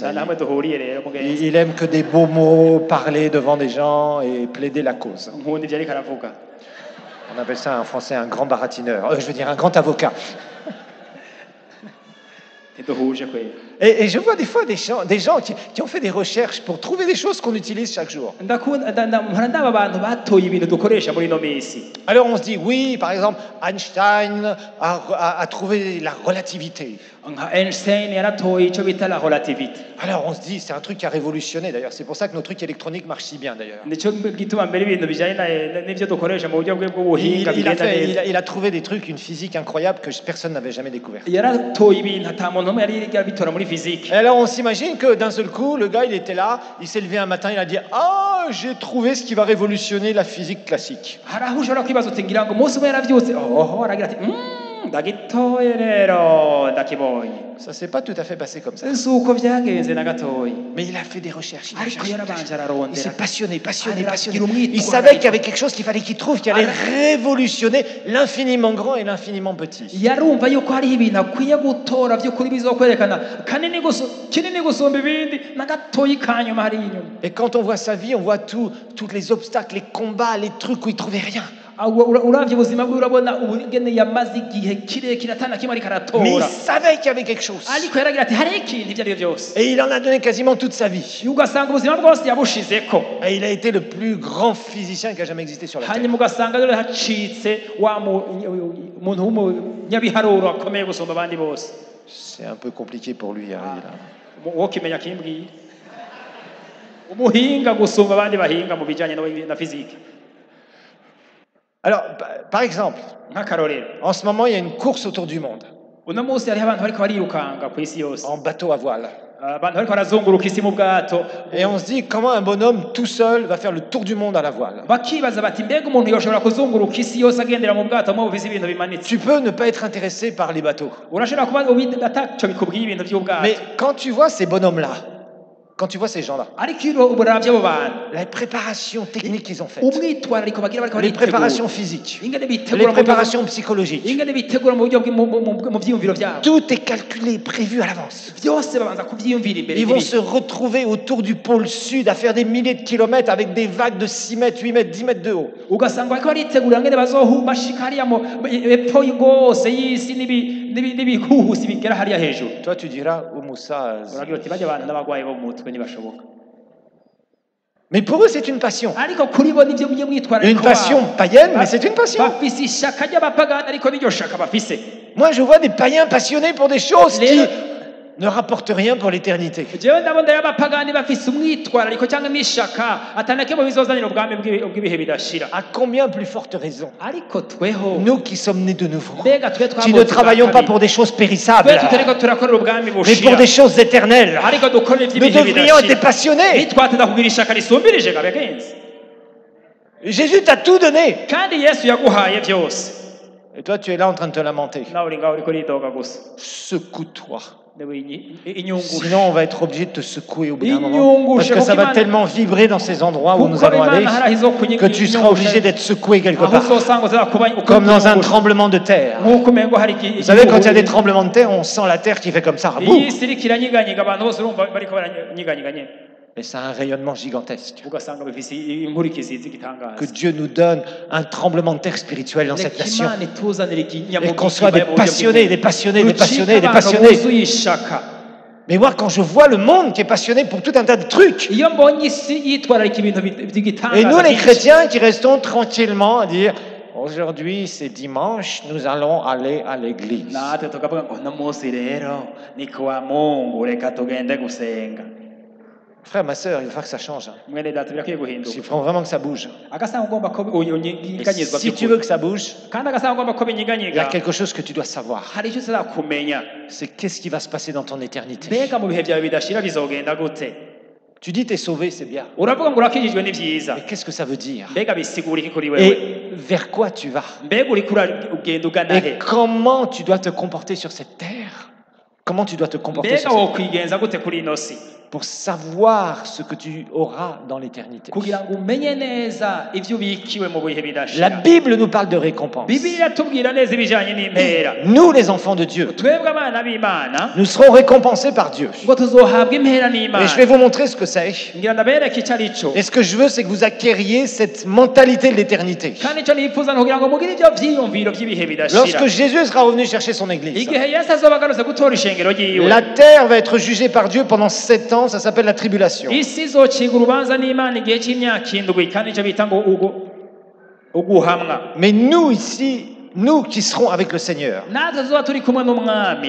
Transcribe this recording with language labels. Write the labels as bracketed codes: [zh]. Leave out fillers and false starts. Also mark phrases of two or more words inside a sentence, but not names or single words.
[rn] nta hamwe duhuriye rero mugenzi. [fr] Il aime que des beaux mots, parler devant des gens et plaider la cause. [rn] nkunda ivyo ariko aravuga. [fr] On appelle ça en français un grand baratineur. Je veux dire un grand avocat. [rn] ntiduhuje kwera. [fr] Et je vois des fois des gens qui ont fait des recherches pour trouver des choses qu'on utilise chaque jour. [rn] mpora ndaba abantu batoye ibintu dukoresha muri ino minsi. [fr] Alors on se dit, oui, par exemple, Einstein a trouvé la relativité. [rn] nka Einstein yaratoye icyo bita [fr] la relativité. Alors on se dit, c'est un truc qui a révolutionné d'ailleurs. C'est pour ça que nos trucs électroniques marchent si bien d'ailleurs. [rn] nicyo gituma mbere ibintu bijyanye n'ibyo dukoresha mu buryo bwe bw'ubuhinga bigenda neza. [fr] Il a trouvé des trucs, une physique incroyable que personne n'avait jamais découvert. [rn] yaratoye ibintu ata muntu n'umwe yari yabitora muri physique. [fr] Et alors on s'imagine que d'un seul coup, le gars il était là, il s'est levé un matin, il a dit, ah, j'ai trouvé ce qui va révolutionner la physique classique. [rn] hari aho ushobora kwibaza uti ngira ngo umunsi umwe yarabyutse oho aragira ati ndagitoye rero ndakibonye. [fr] Ça s'est pas tout à fait passé comme ça. [rn] si uko byagenze na gatoya. [fr] Mais il a fait des recherches. [rn] ariko yarabanje [fr] Il [rn] ararondera. [fr] s'est passionné. [rn] aragira umwitwarariko. [fr] Il savait qu'il y avait quelque chose qu'il fallait qu'il trouve, qui allait révolutionner l'infiniment grand et l'infiniment petit. [rn] yarumva yuko hariho ibintu akwiye gutora by'ukuri bizokwerekana kinini gusumba ibindi na gatoyi kanyuma hari inyuma. [fr] Et quand on voit sa vie, on voit tous les obstacles, les combats, les trucs où il trouvait rien. [rn] uravye ubuzima bwe urabona ubugene yamaze igihe kirekire atana kimwe ariko aratora. [fr] Mais il savait qu'il y avait quelque chose. [rn] ariko yaragira ati hari ikintu ibyo ari byo byose. [fr] Et il en a donné quasiment toute sa vie. [rn] ugasanga ubuzima bwose yabushizeko. [fr] Et il a été le plus grand physicien qui a jamais existé sur la Terre. [rn] hanyuma ugasanga rero hacitse wa muntu w'umunyabiharuro akomeye gusumba abandi bose. [fr] C'est un peu compliqué pour lui. [rn] wo kimenya kimbwiye umuhinga gusumba abandi bahinga mu bijyanye na physique. [fr] Alors, par exemple, [rn] nk'akarorero [fr] en ce moment, il y a une course autour du monde [rn] uno munsi hariho abantu bariko barirukanga ku isi yose. [fr] en bateau à voile. [rn] abantu bariko barazunguruka isi mu bwato. [fr] Et on se dit comment un bonhomme tout seul va faire le tour du monde à la voile. [rn] bakibaza bati mbega umuntu yoshobora kuzunguruka isi yose agendera mu bwato mu bufise ibintu bimanitse. [fr] Tu peux ne pas être intéressé par les bateaux. [rn] urashobora kuba ataco bikubwiye ibintu by'ubwato. [fr] Mais quand tu vois ces bonhommes-là, quand tu vois ces gens-là, [rn] ariko iyo uravye abo bantu [fr] la préparation technique qu'ils ont faite, [rn] umwitwarariko bagira bariko [fr] les [rn] baritegura. [fr] préparations physiques, [rn] ingene [fr] les [rn] bitegura mu buryo [fr] préparations psychologiques, [rn] ingene bitegura mu buryo mu vyiyumviro vyabo. [fr] tout est calculé, prévu à l'avance. [rn] byose babanza kuvyiyumvira imbere. [fr] Ils vont se retrouver autour du pôle sud à faire des milliers de kilomètres avec des vagues de 6 mètres, 8 mètres, 10 mètres de haut. [rn] ugasanga bariko baritegura ngene bazohubashika hariya epfo y'ingose y'isi n'ibihuhusi bigera hariya hejuru. [fr] Toi, tu diras, oh Moussa. [rn] uragira uti bajya abantu n'abagwayi bo mu mutwe ntibashoboka. [fr] Mais pour eux, c'est une passion. [rn] ariko kuri bo nivyo mwitwarariko. [fr] Une passion païenne, mais c'est une passion. [rn] bafise ishaka ry'abapagani ariko niryo shaka bafise. [fr] Moi, je vois des païens passionnés pour des choses qui ne rapportent rien pour l'éternité. [rn] jewe ndabona y'abapagani bafise umwitwarariko cyangwa n'ishaka atanakemwe bizozanira ubwami bw'ibihe bidashira. [fr] À combien plus forte raison, [rn] ariko tweho [fr] nous qui sommes nés de nouveau, [rn] mbega twe [fr] qui ne travaillons pas pour des choses périssables, [rn] twe tutariko turakorera ubwami [fr] mais pour [rn] bushira [fr] des choses éternelles, [rn] ariko dukorera [fr] nous [rn] iby'ibihe [fr] devrions être [rn] bidashira. [fr] passionnés. [rn] nitwateza kugira ishaka risumbirije gabegenzi. [fr] Jésus t'a tout donné. [rn] kandi yesu yaguhaye byose. [fr] Et toi, tu es là en train de te lamenter. [rn] nawe uri ngaho uriko uridoga gusa. [fr] Secoue-toi. [rn] inyungushe. [fr] Sinon, on va être obligé de te secouer au bout d'un moment. [rn] Inyungushe, [fr] Parce que ça va [rn] kuko [fr] tellement vibrer dans ces endroits où nous [rn] kuko [fr] allons aller [rn] Imana harahizo [fr] que tu seras obligé d'être secoué quelque [rn] aho [fr] part. [rn] uzosanga uzakuba [fr] Comme dans un tremblement de terre. [rn] nk'uko umengo hari [fr] Vous savez, quand il y a des tremblements de terre, on sent la terre qui fait comme ça. Boum. [rn] iyi isi iriko iranyiganyega abantu bose urumva bariko baranyiganyega nyene. [fr] Et ça a un rayonnement gigantesque. [rn] ugasanga bifise inkurikizi z'igitangaza. [fr] Que Dieu nous donne un tremblement de terre spirituel dans cette [rn] Reka [fr] nation. [rn] Imana ituzanire [fr] Et qu'on soit des [rn] ikinyamubiri [fr] passionnés, des passionnés, des [rn] Rucika [fr] passionnés, des [rn] abantu [fr] passionnés. [rn] buzuye ishaka. [fr] Mais moi, quand je vois le monde qui est passionné pour tout un tas de trucs, [rn] Iyo mbonye isi yitwararika ibintu by'igitangaza [fr] et nous les [rn] byinshi, [fr] chrétiens qui restons tranquillement à dire aujourd'hui c'est dimanche, nous allons aller à l'église. [rn] natwe tukavuga ngo uno munsi rero ni kuwa Mungu reka tugende gusenga. [fr] Frère, ma sœur, il va falloir que ça change. [rn] Mwene data birakwiye [fr] Il [rn] guhinduka. [fr] faut vraiment que ça bouge. [rn] Agasanga ugomba ko [fr] Et [rn] unyiganyizwa [fr] si tu veux que ça bouge, [rn] kandi agasanga ugomba ko [fr] il y a [rn] binyiganyiga [fr] quelque chose que tu dois savoir. [rn] hari icyo uzakumenya. [fr] C'est qu'est-ce qui va se passer dans ton éternité. [rn] Mbega mu bihe byawe bidashira bizogenda gute? [fr] Tu dis t'es sauvé, c'est bien. [rn] Uravuga ngo urakijijwe ni byiza. [fr] Mais qu'est-ce que ça veut dire? [rn] Mbega bisigura iki kuri wewe? [fr] Et vers quoi tu vas? [rn] Mbega uriko ugenda ugana [fr] Et [rn] he? [fr] comment tu dois te comporter sur cette terre? Comment tu dois te comporter [rn] Mbega [fr] sur cette terre [rn] wokwigenza gute kuri ino si [fr] pour savoir ce que tu auras dans l'éternité? [rn] kugira ngo umenye neza ivyo ubikiwe mu bihe [fr] La [rn] bidashira. [fr] Bible nous parle de récompense. [rn] Bibiliya iratubwira neza ibijanye n'impera. [fr] Nous, les enfants de Dieu, [rn] Twebwe abana b'Imana [fr] nous serons récompensés par Dieu. [rn] ngo tuzohabwa impera [fr] Et je [rn] n'Imana. [fr] vais vous montrer ce que c'est. [rn] Ngira ndabereke icyo ari cyo. [fr] Et ce que je veux, c'est que vous acquériez cette mentalité de l'éternité. [rn] Kandi icyo nifuza ni ukugira ngo mugire ibyo vyiyumviro by'ibihe bidashira. [fr] Lorsque Jésus sera revenu chercher son église, [rn] Igihe Yesu azoba agarutse gutora ishengero ryiwe, [fr] la terre va être jugée par Dieu pendant 7 ans. Ça s'appelle la tribulation. [rn] isi izociga urubanza n'Imana igihe cy'imyaka indwi, kandi icyo bita ngo uguhamwa. [fr] Mais nous ici, nous qui serons avec le Seigneur, [rn] natwe tuzoba turi kumwe n'umwami